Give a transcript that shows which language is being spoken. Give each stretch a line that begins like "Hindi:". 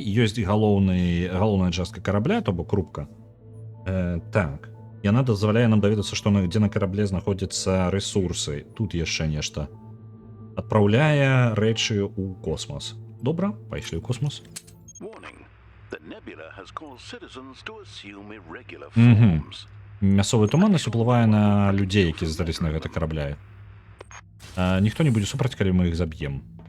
Belarusian: Ёсць галоўная частка карабля, то бок рубка. Так. Яна дазваляе нам даведацца, што дзе на карабле знаходзяцца рэсурсы. Тут яшчэ нешта. Адпраўляе рэчы ў космас. Добра, пайшлі ў космос.
English: Warning. The nebula has caused citizens to assume irregular forms.
Belarusian: Мясцовая туманнасць уплывае на людзей, які здаліся на гэта карабля. Ніхто не будзе супраць, калі мы іх заб'ем.